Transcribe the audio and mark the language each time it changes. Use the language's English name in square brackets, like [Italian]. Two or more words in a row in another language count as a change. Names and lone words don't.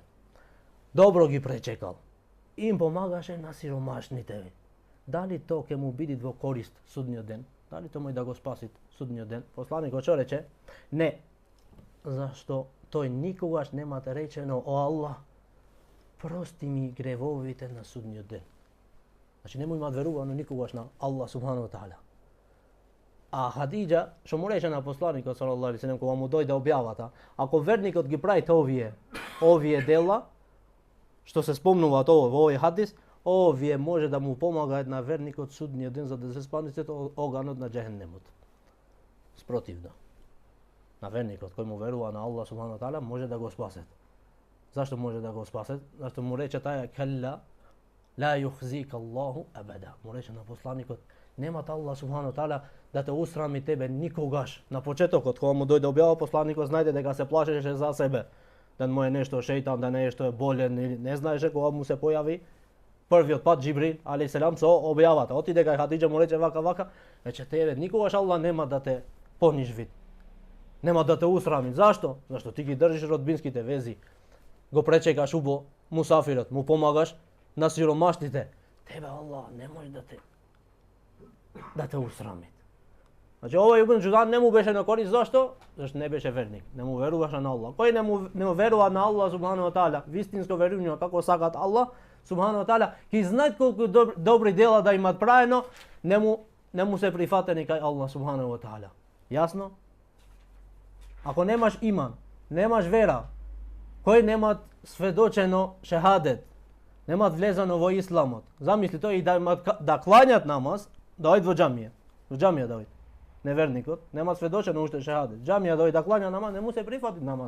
[Macedonian] Добро ги пречекал и им помагаше на сиромашните. Дали то ќе му биде во корист судниот ден? Дали тоа мој да го спасит судниот ден? Посланикот што рече? Не, зашто тој никогаш нема речено: О Аллах, прости ми гревовите на судњи ден. Значи немој имат верувано никогаш на Аллах [Arabic] سبحانه وتعالى. [Macedonian] А Хадиџа, што му рече на посланикот [Arabic] صلى الله عليه وسلم [Macedonian] кога му дојде објавата, ако верникот ги правите овие дела, што се спомнуваат во овој хадис, овие може да му помагаат на верникот судниот ден за да се спаси оганот на џехенемот. Спротивно. На верникот кој му верува на Аллах [Arabic] سبحانه وتعالى [Macedonian] може да го спасет. Зашто може да го спасет? Зашто му рече таја [Arabic] كلا لا يخزيك الله أبدا. [Macedonian] Му рече на посланикот, немат Аллах [Arabic] سبحانه وتعالى [Macedonian] да те усрами тебе никогаш. На почетокот кога му дојде објава посланикот знајде дека се плашеше за себе. Да му е нешто шејтан, да нешто е болен или не знаеше кога му се појави првиот пат Џибрил алейхиселам со објавата. Отиде кај Хадиџа му рече вака, рече тебе никогаш Аллах нема да те понижви. Нема да те усрами. Зашто? Зашто ти ги држиш родбинските вези. Го пречекаш убо мусафирот, му помагаш на сиромашните. Тебе Аллах не може да те усрами. Значи овој Ибн Џудан не му беше на корист, зашто? Зашто не беше верник, не му веруваше на Аллах. Кој не му верува на Аллах [Arabic] سبحانه وتعالى, [Macedonian] вистинско верување како сакат Аллах [Arabic] سبحانه وتعالى, [Macedonian] ќе знаат колку добри дела да имат правено, не му се прифатени кај Аллах [Arabic] سبحانه وتعالى. [Macedonian] Јасно? Ако немаш иман, немаш вера, кој немат сведочено шехадет, немат влезано во исламот. Замисли тој и да кланјат намаз, да ојд во џамија. Во џамија да ојд. Неверникот нема сведочено уште шехадет. Џамија дојде да клања намаз, не му се прифати намаз.